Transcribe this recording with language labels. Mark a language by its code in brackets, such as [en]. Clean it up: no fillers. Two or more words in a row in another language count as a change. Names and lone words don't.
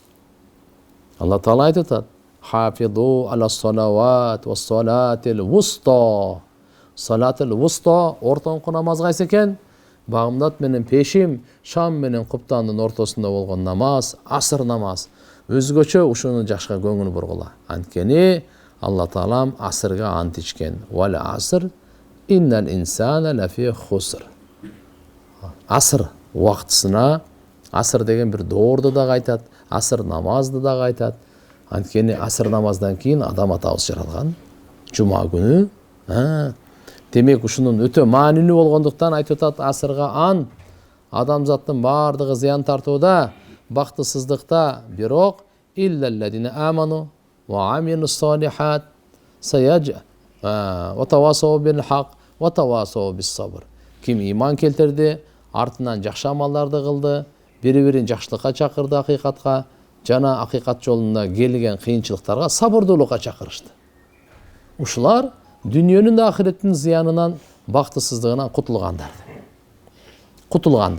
[ky] Алла таала айтат: [ar] "حافظوا على الصلوات والصلاة الوسطى." الصلاة الوسطى [ky] ортоңку намаз кайсы экен? Багымдат менен пешим, шам менен куптандын ортосунда болгон намаз, аср намаз. Өзгөчө ушуну жашка көңүл бургула. Анткени Алла таалам асырга ант ичкен. [ar] والعصر إن الإنسان لفي خسر. [ky] Аср вактысына, аср деген бир доорду да айтат, аср намазды да айтат. Анткени аср намаздан кийин адам атабыз жаралган. Жума күнү. Демек ушунун өтө маанилүү болгондуктан айтып атат: асырга ант. Адамзаттын бардыгы зыян тартууда, бактысыздыкта, бирок [ar] إلا الذين آمنوا وعملوا الصالحات وتواصوا بالحق وتواصوا بالصبر. [ky] Ким иман келтирди, артынан жакшы амалдарды кылды, бири-бирин жакшылыкка чакырды, акыйкатка, жана акыйкат жолунда келген кыйынчылыктарга сабырдуулукка чакырышты. Ушулар дүниөнүн да ахиреттин зыянынан, бактысыздыгынан кутулгандар.